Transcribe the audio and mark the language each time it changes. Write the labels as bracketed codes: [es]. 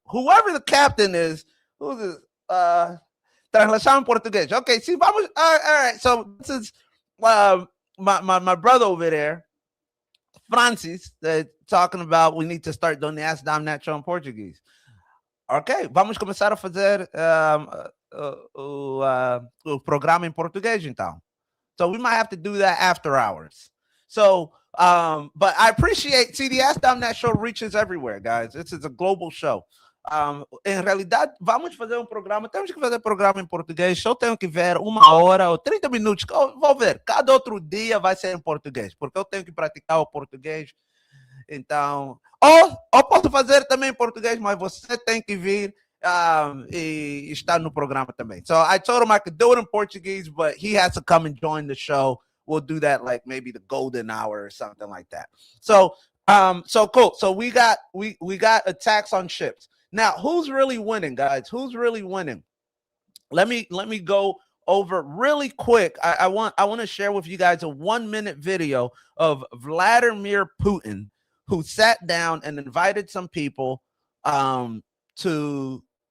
[en] Whoever the captain is, who's this? [pt] Translação português. [en] Okay, see, [pt] vamos. [en] All right. So this is my brother over there, Francis, talking about we need to start doing the Ask Dom Net show in Portuguese. [pt] Ok, vamos começar a fazer o programa em português, então. [en] So we might have to do that after hours. So, but I appreciate, see, the Ask Dom Net show reaches everywhere, guys. This is a global show. [pt] Em realidade, vamos fazer programa, temos que fazer programa em português, só tenho que ver 1 hora ou 30 minutos, vou ver, cada outro dia vai ser em português, porque eu tenho que praticar o português. Então, ou posso fazer também em português, mas você tem que vir e estar no programa também. [en] So I told him I could do it in Portuguese, but he has to come and join the show. We'll do that like maybe the golden hour or something like that. So so cool. So we got attacks on ships. Now, who's really winning, guys? Who's really winning? Let me go over really quick. I want to share with you guys a 1-minute video of Vladimir Putin, who sat down and invited some people to